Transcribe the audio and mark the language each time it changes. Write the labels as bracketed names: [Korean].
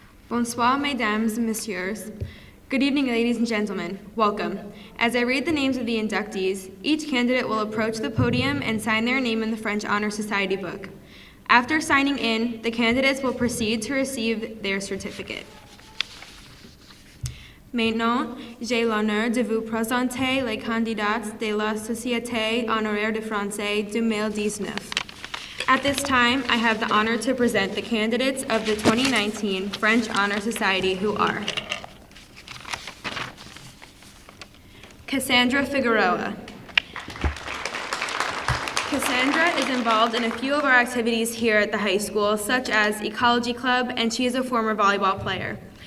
[French] Bonsoir, mesdames, messieurs. [English] Good evening, ladies and gentlemen. Welcome. As I read the names of the inductees, each candidate will approach the podium and sign their name in the French Honor Society book. After signing in, the candidates will proceed to receive their certificate. [French] Maintenant, j'ai l'honneur de vous présenter les candidats de la Société Honoraire de Français 2019. [English] At this time, I have the honor to present the candidates of the 2019 French Honor Society, who are Cassandra Figueroa. Cassandra is involved in a few of our activities here at the high school, such as Ecology Club, and she is a former volleyball player.